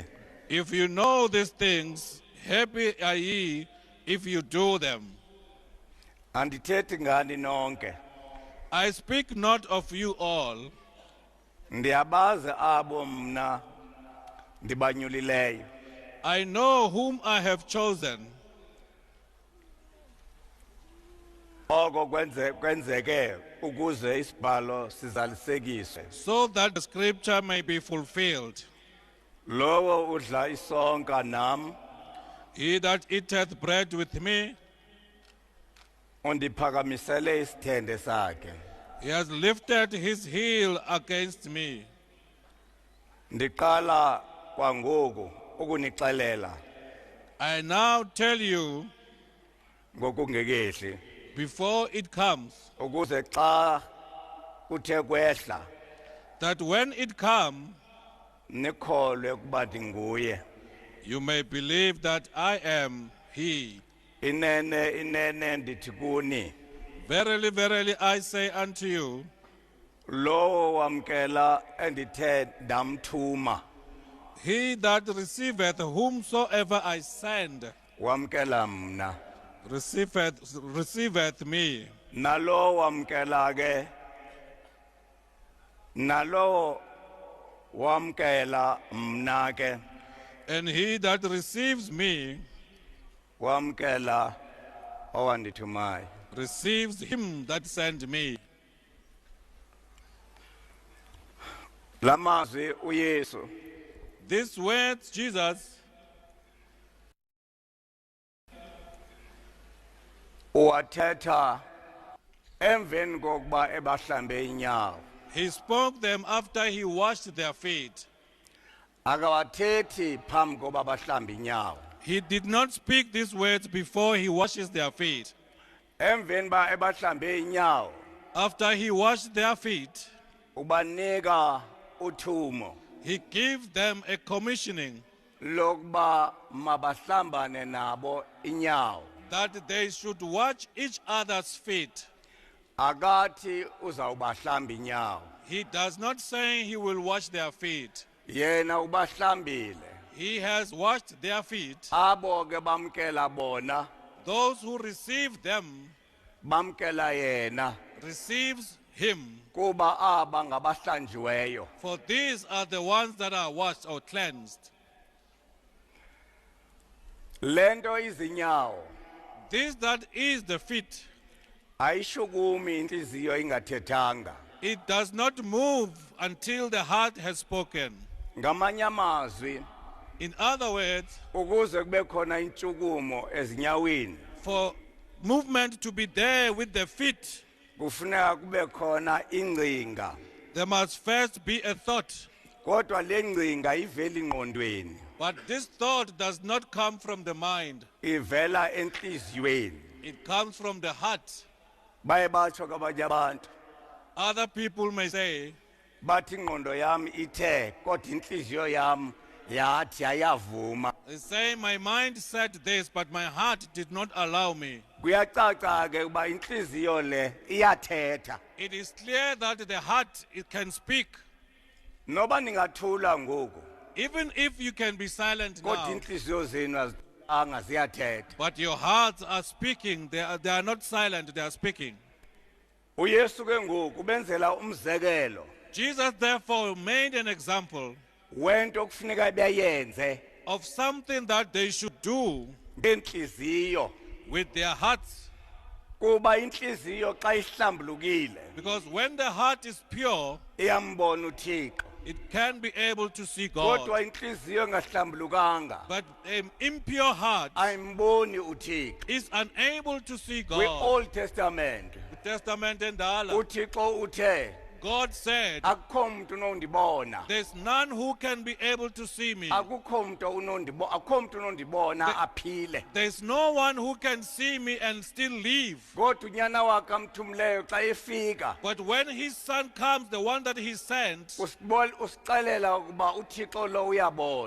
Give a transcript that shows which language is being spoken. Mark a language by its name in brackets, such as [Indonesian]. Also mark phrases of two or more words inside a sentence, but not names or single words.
[English] If you know these things, happy are ye if you do them. [Xhosa] Andithethi ngani nonke. [English] I speak not of you all. [Xhosa] Ndiyabazi abo mna ndibanyulileyo. [English] I know whom I have chosen. [Xhosa] Oko kwenzeke ukuze isibhalo sizalisekiswe. [English] So that the scripture may be fulfilled. [Xhosa] Lowo udla isonka nam [English] He that eateth bread with me, [Xhosa] undiphakamisele isithende sakhe. [English] he has lifted his heel against me. [Xhosa] Ndiqala kwangoku ukunixelela [English] I now tell you [Xhosa] ngokungekehli [English] before it comes, [Xhosa] ukuze xa kuthe kwehla [English] that when it come, [Xhosa] nikholwe ukuba ndinguye. [English] you may believe that I am he. [Xhosa] Inene ndithi kuni, [English] Verily, verily, I say unto you, [Xhosa] lowo wamkela endithe ndamthuma [English] he that receiveth whomsoever I send [Xhosa] wamkela mna, [English] receiveth me. [Xhosa] nalowo wamkela ke, nalowo wamkela mna ke, [English] And he that receives me [Xhosa] wamkela owandithumayo. [English] receives him that sent me. [Xhosa] Lamazwi uYesu [English] These words Jesus [Xhosa] uwathetha emveni kokuba ebahlambe inyawo. [English] he spoke them after he washed their feet. [Xhosa] Akawathethi phambi koba bahlambe inyawo. [English] He did not speak these words before he washes their feet. [Xhosa] Emveni ba ebahlambe inyawo [English] After he washed their feet, [Xhosa] ubanika uthumo [English] he gives them a commissioning [Xhosa] lokuba mabahlambane nabo inyawo. [English] that they should wash each other's feet. [Xhosa] Akathi uzawubahlamba inyawo. [English] He does not say he will wash their feet. [Xhosa] Yena ubahlambile. [English] He has washed their feet. [Xhosa] Abo ke bamkela bona, [English] Those who receive them [Xhosa] bamkela yena [English] receives him. [Xhosa] kuba aba ngabahlanjiweyo. [English] For these are the ones that are washed or cleansed. [Xhosa] Lento izinyawo [English] This that is the feet. [Xhosa] ayishukumi inhliziyo ingathethanga. [English] It does not move until the heart has spoken. [Xhosa] Ngamanye amazwi, [English] In other words, [Xhosa] ukuze kube khona intshukumo ezinyaweni, [English] for movement to be there with the feet, [Xhosa] kufuneka kube khona ingcinga. [English] there must first be a thought. [Xhosa] Kodwa le ngcinga ivela ingqondweni, [English] But this thought does not come from the mind. [Xhosa] ivela enhliziyweni. [English] It comes from the heart. [Xhosa] Baye batsho kwabanye abantu, [English] Other people may say, [Xhosa] bathi ingqondo yami ithe kodwa inhliziyo yami yathi ayavuma. [English] they say, my mind said this, but my heart did not allow me. [Xhosa] Kuyacaca ke uba inhliziyo le iyathetha. [English] It is clear that the heart, it can speak. [Xhosa] Noba ningathula ngoku, [English] Even if you can be silent [Xhosa] kodwa [English] now, [Xhosa] inhliziyo zenu azithanga ziyathetha. [English] but your hearts are speaking. They are not silent, they are speaking. [Xhosa] uYesu ke ngoku benzela umzekelo [English] Jesus therefore made an example [Xhosa] wento okufuneka beyenze [English] of something that they should do [Xhosa] ngenhliziyo, [English] with their hearts. [Xhosa] kuba inhliziyo xa ihlambulukile [English] Because when the heart is pure, [Xhosa] iyambona uThixo, [English] it can be able to see God. [Xhosa] kodwa inhliziyo engahlambulukanga [English] But an impure heart [Xhosa] ayimboni uThixo. [English] is unable to see [Xhosa] Kwi [English] God. Old Testament The Testament and Allah, [Xhosa] uThixo uthe [English] God said, [Xhosa] akukho umuntu unondibona, [English] there's none who can be able to see me. [Xhosa] akukho umuntu unondibona aphile. [English] There's no one who can see me and still live. [Xhosa] Kodwa unyana wakhe amthumileyo xa efika [English] But when his son comes, the one that he sent, [Xhosa] usixelela ukuba uThixo lo uyabona.